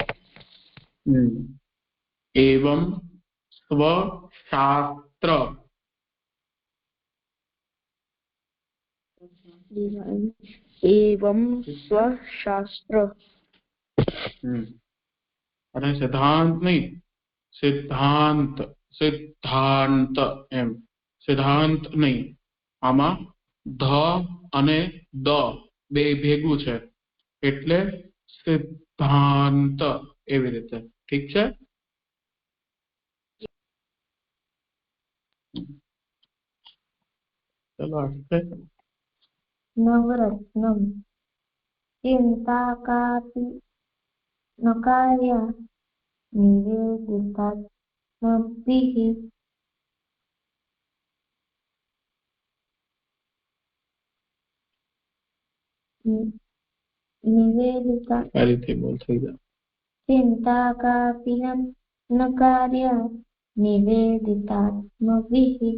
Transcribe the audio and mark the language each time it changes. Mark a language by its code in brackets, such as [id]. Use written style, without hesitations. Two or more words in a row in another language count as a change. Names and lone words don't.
[sa] एवं स्वशास्त्र एवं स्वशास्त्र [gu] અને સિદ્ધાંત નહીં સિદ્ધાંત સિદ્ધાંત એમ સિદ્ધાંત નહીં આમાં ધ અને દ બે ભેગું છે એટલે સિદ્ધાંત એવી રીતે ઠીક છે ચલો આગળ [sa] नवरत्नं चिन्ता कापि न कार्या निवेदितात्मभिः निवेदिता चिन्ता कापि न कार्या निवेदितात्मभिः